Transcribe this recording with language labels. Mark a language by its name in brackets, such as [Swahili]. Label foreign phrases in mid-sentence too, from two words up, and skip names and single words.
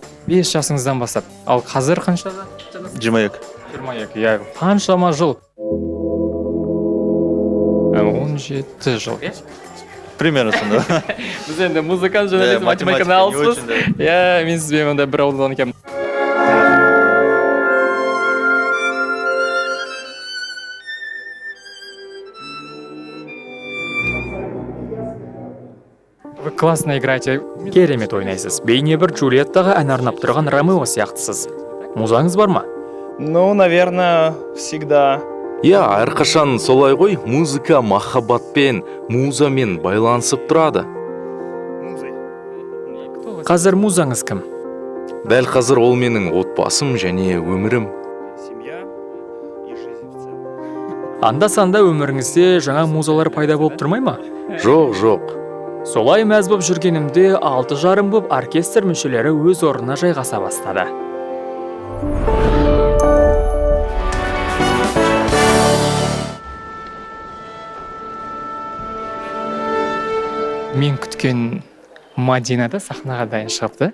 [Kazakh] 5 жасыңыздан бастап. Ал қазір қаншада? 22. 22, иә, қаншама жыл? 17 жыл, иә? Примерно сонда. Біз енді музыкант журналист, математиканы алыспыз. Иә, мен сізбен онда бір ауылдан екенмін. [Russian] Вы классно играете, [Kazakh] керемет ойнайсыз. Бейне бір Джульеттаға ән арнап тұрған Ромео сияқтысыз. Музаңыз бар ма? [Russian] Ну, наверное, всегда. Я, [Kazakh] әрқашан солай ғой, музыка махаббатпен, музамен байланысып тұрады. Қазір музаңыз кім? Дәл қазір ол менің отбасым және өмірім. [Russian] Семья и жизнь в целом. [Kazakh] Анда-санда өміріңізде жаңа музалар пайда болып тұрмай ма? Жоқ. Солай мәз боп жүргенімде 6 жарым боп оркестр мүшелері өз орнына жайғаса бастады. Мен күткен Мадина да сахнаға дайын шығыпты.